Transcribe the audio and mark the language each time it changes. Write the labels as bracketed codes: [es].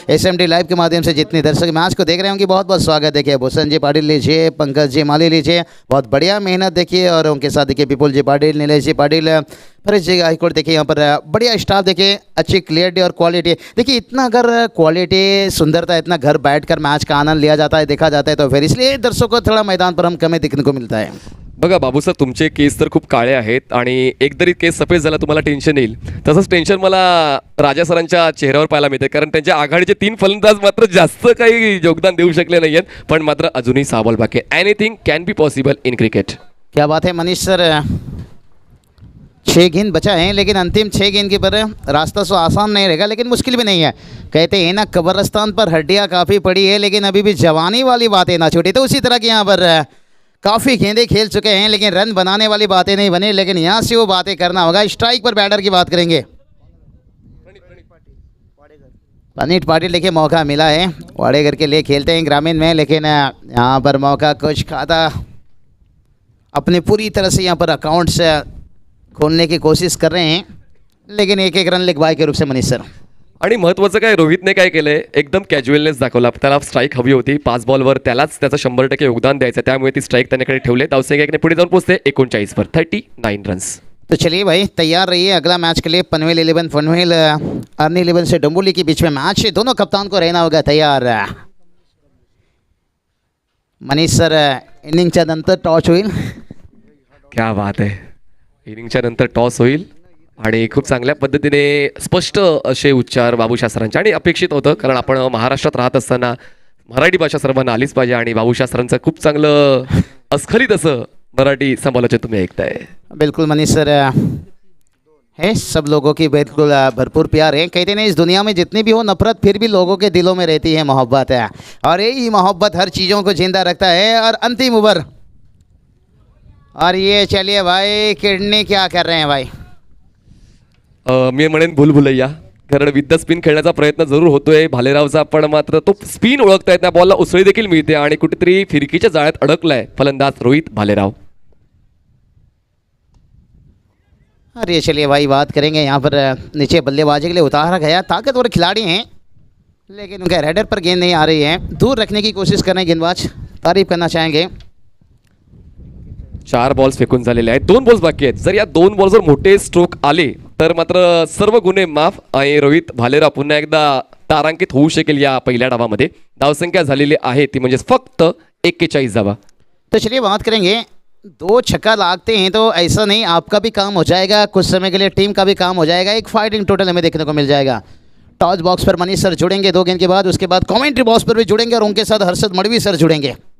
[hi] SMD live के माध्यम से जितने दर्शक मैच को देख रहे होंगे बहुत बहुत स्वागत। देखिए भूषण जी पाटिल लीजिए, पंकज जी माली लीजिए, बहुत बढ़िया मेहनत देखिए। और उनके साथ देखिए विपुल जी पाटिल, नीलेश जी पाटिल, परेश जी गायकवाड़, देखिए यहाँ पर बढ़िया स्टाफ, देखिए अच्छी क्लियरिटी और क्वालिटी। देखिए इतना अगर क्वालिटी, सुंदरता, इतना घर बैठकर मैच का आनंद लिया जाता है, देखा जाता है, तो फिर इसलिए दर्शकों को थोड़ा मैदान पर हम कमी दिखने को मिलता है। [mr] बघा बाबू सर, तुमचे केस तर खूप काळे आहेत आणि एक जरी केस सफेद झाला तुम्हाला [en] tension [mr] येईल, तसंच टेन्शन मला राजा सरांच्या चेहऱ्यावर पाहायला मिळते, कारण त्यांच्या आघाडीचे 3 फलंदाज मात्र जास्त काही योगदान देऊ शकले नाही आहेत, पण मात्र अजूनही 6 बॉल बाकी आहे. [en] Anything can be possible in cricket. [hi] क्या बात है मनीष सर, 6 गेंद बचा है, लेकिन अंतिम 6 गेंद के पर रास्ता सो आसान नहीं रहेगा, लेकिन मुश्किल भी नहीं है। कहते हैं ना कब्रिस्तान पर हड्डियाँ काफ़ी पड़ी है, लेकिन अभी भी जवानी वाली बातें ना छूटी। तो उसी तरह की यहाँ पर काफ़ी गेंदें खेल चुके हैं, लेकिन रन बनाने वाली बातें नहीं बनी, लेकिन यहाँ से वो बातें करना होगा। स्ट्राइक पर बैटर की बात करेंगे, प्रणित पाटिल, देखिए मौका मिला है, वाडेघर के लिए खेलते हैं ग्रामीण में, लेकिन यहाँ पर मौका कुछ खाता, अपने पूरी तरह से यहाँ पर अकाउंट्स खोलने की कोशिश कर रहे हैं, लेकिन एक रन लिखवाई के रूप से मनीष सर। [mr] आणि महत्त्वाचं काय, रोहितने काय केलंय, एकदम कॅज्युअलनेस दाखवला. त्याला स्ट्राईक हवी होती 5 बॉलवर, त्यालाच त्याचं 100% योगदान द्यायचं, त्यामुळे ती स्ट्राईक त्याच्याकडे ठेवले. धावसंख्या 1 पुढे जाऊन पोहोचते 39 वर, 39 रन्स. [hi] तो चलिए भाई तैयार रहिए अगला मैच के लिए। पनवेल 11 पनवेल अर्नी 11 से डोंबिवली के बीच में मैच है, दोनों कप्तान को रहना होगा तैयार। [mr] मनीष सर इनिंगच्या नंतर टॉस होईल, [hi] क्या बात [mr] आहे. इनिंगच्या नंतर टॉस होईल आणि खूप चांगल्या पद्धतीने स्पष्ट असे उच्चार बाबू शास्त्रांचे, आणि अपेक्षित होतं, कारण आपण महाराष्ट्रात राहत असताना मराठी भाषा सर्वांना आलीच पाहिजे, आणि बाबू शास्त्रांचं खूप चांगलं अस्खलित असं मराठी समालोचन तुम्ही ऐकताय. [hi] बिल्कुल मनीष सर है, सब लोगों की बिल्कुल भरपूर प्यार है। कहते नहीं इस दुनिया में जितनी भी हो नफरत, फिर भी लोगों के दिलों में रहती है मोहब्बत है, और यही मोहब्बत हर चीज़ों को जिंदा रखता है। और अंतिम ओवर, और ये चलिए भाई किडनी क्या कर रहे हैं भाई, [mr] मी म्हणेन भूलभुलैया कारण [en] with the spin [mr] खेळण्याचा प्रयत्न जरूर होतोय भालेरावचा, पण मात्र तो स्पिन ओळखतायत त्या बॉलला उसळी देखील मिळते आणि कुठेतरी फिरकीच्या जाळ्यात अडकलाय फलंदाज रोहित भालेराव. [hi] और ये चलिए भाई बात करेंगे यहाँ पर नीचे बल्लेबाजी के लिए उतारा गया, ताकतवर खिलाड़ी हैं लेकिन उनके रेडर पर गेंद नहीं आ रही है, दूर रखने की कोशिश कर रहे हैं गेंदबाज, तारीफ करना चाहेंगे. [mr] 4 बॉल्स फेकून झालेले आहेत, 2 बॉल्स बाकी आहेत. जर या 2 बॉल जर मोठे स्ट्रोक आले तर मात्र सर्व गुन्हे माफ आणि रोहित भालेराव पुन्हा एकदा तारांकित होऊ शकेल या पहिल्या डावामध्ये. धावसंख्या झालेली आहे ती म्हणजे फक्त 41 धावा. [hi] तो चलिए बात करेंगे, 2 छक्का लागते हैं तो ऐसा नहीं आपका भी काम हो जाएगा, कुछ समय के लिए टीम का भी काम हो जाएगा, एक फाइटिंग टोटल हमें देखने को मिल जाएगा. टॉस बॉक्स पर मनीष सर जुड़ेंगे 2 गेंद के बाद, उसके बाद कमेंट्री बॉक्स पर भी जुड़ेंगे और उनके साथ हर्षद मडवी सर जुड़ेंगे.